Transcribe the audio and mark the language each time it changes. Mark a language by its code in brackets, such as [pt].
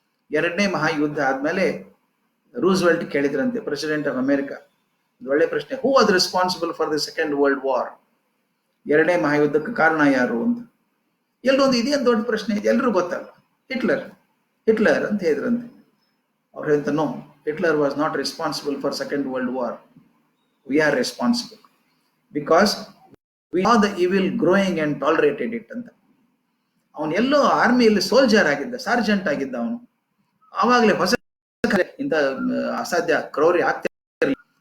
[kn] 2ನೇ ಮಹಾಯುದ್ಧ ಆದ್ಮೇಲೆ ರೂಸ್ವೆಲ್ಟ್ ಕೇಳಿದ್ರಂತೆ, [en] president of America, [kn] ಒಳ್ಳೆ ಪ್ರಶ್ನೆ, [en] Who was responsible for the second world war? [kn] 2ನೇ ಮಹಾಯುದ್ಧಕ್ಕೆ ಕಾರಣ ಯಾರು ಅಂತ. ಎಲ್ಲೊಂದು ಇದೇನು ದೊಡ್ಡ ಪ್ರಶ್ನೆ ಇದೆ, ಎಲ್ರೂ ಗೊತ್ತಲ್ಲ. ಹಿಟ್ಲರ್ ಅಂತ ಹೇಳಿದ್ರಂತೆ. ಅವ್ರು ಹೇಳ್ತ, [en] No, Hitler was not responsible for second world war. We are responsible because we saw the evil growing and tolerated it ಅಂತ. [kn] ಅವನು ಎಲ್ಲೋ ಆರ್ಮಿಯಲ್ಲಿ ಸೋಲ್ಜರ್ ಆಗಿದ್ದ, ಸಾರ್ಜೆಂಟ್ ಆಗಿದ್ದ ಅವನು. ಆವಾಗಲೇ ಹೊಸ ಇಂಥ ಅಸಾಧ್ಯ ಕ್ರೌರ್ಯ ಆಗ್ತಾ ಇರಲಿಲ್ಲ.